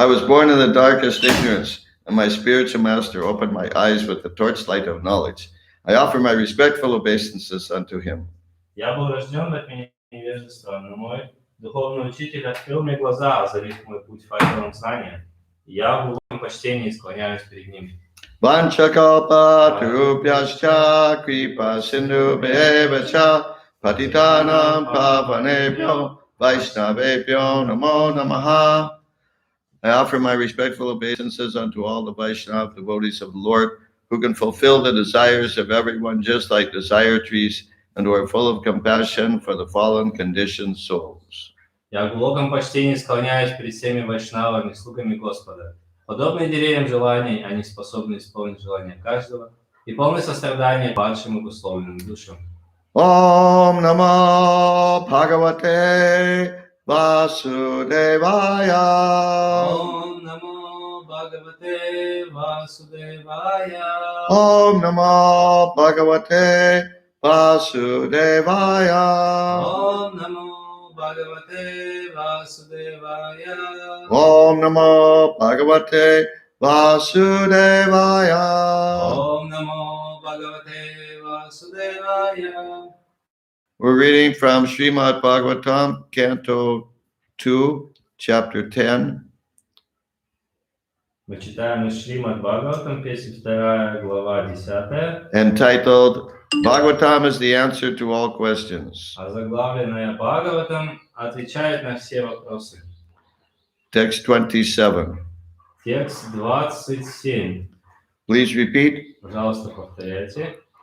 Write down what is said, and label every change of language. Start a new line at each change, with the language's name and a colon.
English: I was born in the darkest ignorance, and my spiritual master opened my eyes with the torchlight of knowledge. I offer my respectful obeisances unto him.
Russian: Я был рожден в тьме невежества, но мой духовный учитель открыл мне глаза, озарив мой путь факелом знания. Я в глубоком почтении склоняюсь перед ним.
Sanskrit: Vanchakalpa tarubhyascha kripa sindhubhyevacha patitanam pavanebhyo vaishnavebhyo namo namaha.
English: I offer my respectful obeisances unto all the Vaishnava devotees of the Lord, who can fulfill the desires of everyone just like desire trees, and who are full of compassion for the fallen conditioned souls.
Russian: Я в глубоком почтении склоняюсь перед всеми вайшнавами, слугами Господа. Подобные деревьям желаний, они способны исполнить желания каждого и полны сострадания падшим и обусловленным душам.
Sanskrit: Om Namo Bhagavate Vasudevaya. Om Namo Bhagavate Vasudevaya. Om Namo Bhagavate Vasudevaya. Om Namo Bhagavate Vasudevaya. Om Namo Bhagavate Vasudevaya. Om Namo Bhagavate Vasudevaya.
English: We're reading from Srimad Bhagavatam, Canto 2, Chapter 10.
Russian: Мы читаем из Шримад Бхагаватам, песня 2, глава 10.
English: Entitled, Bhagavatam is the answer to all questions.
Russian: Озаглавленная Бхагаватам отвечает на все вопросы.
English: Text 27.
Russian: Текст 27.
English: Please repeat.
Russian: Пожалуйста, повторяйте.